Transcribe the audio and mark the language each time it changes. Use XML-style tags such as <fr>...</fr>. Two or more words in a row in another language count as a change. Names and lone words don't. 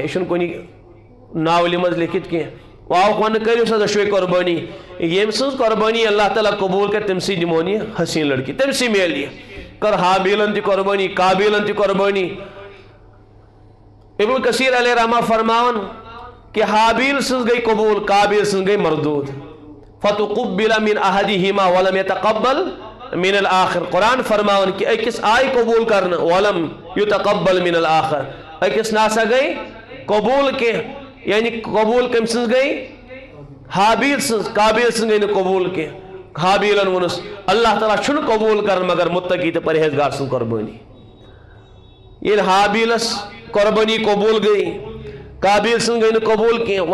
<ks>یہِ چھُنہٕ کُنہِ ناولہِ منٛز لیکھِتھ کینٛہہ. واوُکھ وننہٕ کٔرِو سا دۄشوٕے قۄربٲنی. ییٚمہِ سٕنٛز قۄربٲنی اللہ تعالیٰ قبوٗل کرِ تٔمسٕے دِمون یہِ حسیٖن لڑکی. تٔمسٕے میلہِ یہِ. کٔر حابیلن تہِ قۄربٲنی قابیلن تہِ قۄربٲنی. ابن کثیر</ks> <ar>علیہ رحمہ</ar> <ks>فرماون کہ حابیل سٕنٛز گٔے قبوٗل قابیل سٕنٛز گٔے مردوٗد.</ks> <ar>فتقبل من احدہما ولم يتقبل من الآخر.</ar> <ks>قرآن فرماون کہ أکِس آیہِ قبوٗل کرنہٕ</ks> <ar>ولم يتقبل من الآخر.</ar> <ks>أکِس ناسا گٔے قبوٗل کینٛہہ. یعنی قبوٗل کٔمۍ سٕنٛز گٔے؟ حابیل سٕنٛز. قابیل سٕنٛز گٔے نہٕ قبوٗل کینٛہہ. حابیلن ووٚنُس اللہ تعالیٰ چھُنہٕ قبوٗل کران مگر متقی تہٕ پرہیزگار سٕنٛز قۄربٲنی. ییٚلہِ حابیلس قۄربٲنی قبوٗل گٔے قابیل سٕنٛز گٔے نہٕ قبوٗل کینٛہہ.</ks>